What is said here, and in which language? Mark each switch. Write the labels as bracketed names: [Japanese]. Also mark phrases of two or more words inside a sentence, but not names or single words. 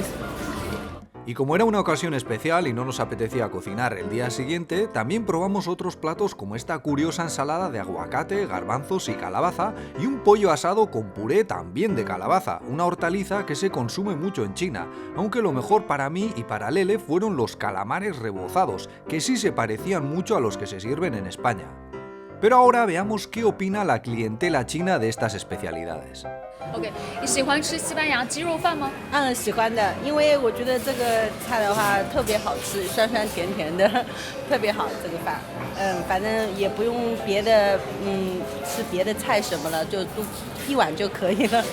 [Spanish] Y como era una ocasión especial y no nos apetecía cocinar el día siguiente, también probamos otros platos como esta curiosa ensalada de aguacate, garbanzos y calabaza y un pollo asado con puré también de calabaza, una hortaliza que se consume mucho en China, aunque lo mejor para mí y para Lele fueron los calamares rebozados, que sí se parecían mucho a los que se sirven en España. Pero ahora veamos qué opina la clientela china de estas especialidades. [Chinese] OK， 你喜欢吃西班牙鸡肉饭吗？喜欢的，因为我觉得这个菜的话特别好吃，酸酸甜甜的，特别好这个饭。反正也不用别的，吃别的菜什么了，就都一碗就可以了。